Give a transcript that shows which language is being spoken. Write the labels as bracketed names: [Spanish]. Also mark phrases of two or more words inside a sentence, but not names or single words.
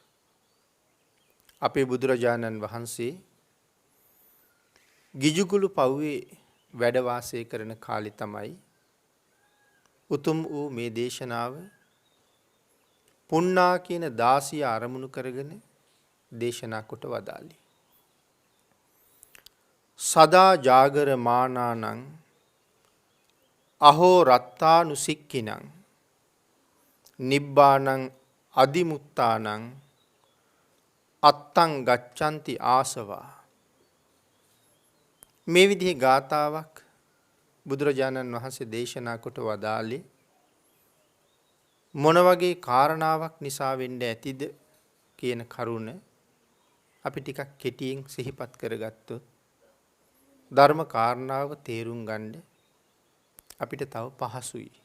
[Sinhala] අපේ බුදුරජාණන් වහන්සේ ගිජුකුළු පව්වේ වැඩ වාසය කරන කාලේ තමයි උතුම් වූ මේ දේශනාව පුන්නා කියන දාසිය ආරමුණු කරගෙන දේශනා කොට වදාළේ. [Pali] සදා ජාගර මානානං අහෝ රත්තානුසික්කිනං නිබ්බානං අදිමුත්තානං අත්තං ගච්ඡanti ආසවා. [Sinhala] මේ විදිහේ ගාතාවක් බුදුරජාණන් වහන්සේ දේශනා කොට වදාළේ මොන වගේ කාරණාවක් නිසා වෙන්න ඇතිද කියන කරුණ අපි ටිකක් කෙටියෙන් සිහිපත් කරගත්තොත් ධර්ම කාරණාව තේරුම් ගන්න අපිට තව පහසුයි.